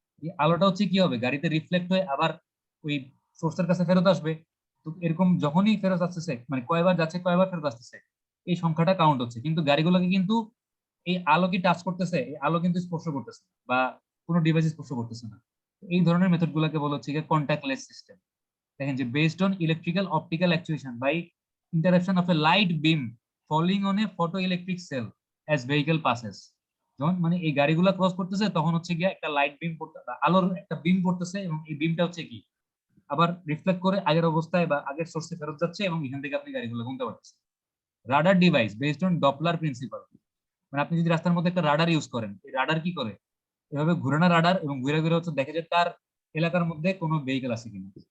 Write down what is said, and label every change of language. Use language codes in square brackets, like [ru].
[bn] এই আলোটা হচ্ছে কি হবে, গাড়িতে রিফ্লেক্ট হয়ে আবার ওই সোর্সের কাছে ফেরত আসবে। তো এরকম যখনই ফেরত আসতেছে, মানে কয়বার যাচ্ছে কয়বার ফেরত আসতেছে, এই সংখ্যাটা কাউন্ট হচ্ছে। কিন্তু গাড়িগুলোকে কিন্তু এই আলো কি টাচ করতেছে, এই আলো কিন্তু স্পর্শ করতেছে না, বা কোনো ডিভাইস স্পর্শ করতেছে না। এই ধরনের মেথড গুলোকে বলা হচ্ছে গিয়ে কন্ট্যাক্টলেস সিস্টেম। দেখেন যে [en] Based on electrical optical actuation by interaction of a light beam falling on a photoelectric cell as vehicle passes। [bn] যখন মানে এই গাড়িগুলা ক্রস করতেছে তখন হচ্ছে গিয়ে একটা লাইট বিম পড়তে, আলোর একটা বিম পড়তেছে এবং এই বিমটা হচ্ছে কি আবার রিফ্লেক্ট করে আগের অবস্থায় বা আগের সোর্সে ফেরত যাচ্ছে এবং এখান থেকে আপনি গাড়িগুলো গুনতে পারছেন। Radar device based on Doppler principal, মানে আপনি যদি রাস্তার মধ্যে একটা রাডার ইউজ করেন, এই রাডার কি করে, এভাবে ঘুরে না রাডার এবং ঘুরে ঘুরে হচ্ছে দেখে যে তার এলাকার মধ্যে কোনো ভেহিকেল আছে কিনা।